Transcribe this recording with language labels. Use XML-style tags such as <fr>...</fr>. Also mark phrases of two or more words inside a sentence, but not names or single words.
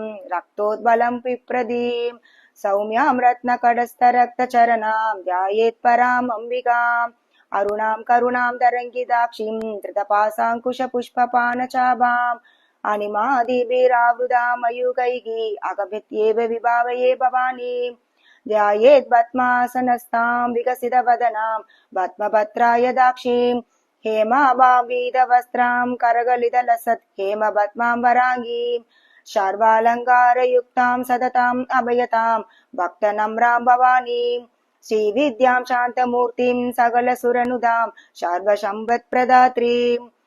<sa>रक्तोत्पलं बिभ्रतीं सौम्यां रत्न घटस्थ रक्त चरणां ध्यायेत् परां अम्बिकां अरुणां करुणां तरङ्गिताक्षीं धृतपाशाङ्कुश पुष्पबाण चापाम् अणिमादिभिरावृतां मयूखैः अहमित्येव विभावये भवानीम् ध्यायेत् पद्मासनस्तां विकसितवदनां पद्मपत्राय दाक्षीं हेमाभावीतवस्त्रां करगलितलसत् हेमपद्मां वराङ्गीं सर्वालङ्कारयुक्तां सतताम् अभयतां भक्तनम्रां भवानीं श्रीविद्यां शान्तमूर्तिं सकलसुरनुदां सर्वसम्पत्प्रदात्रीं</sa>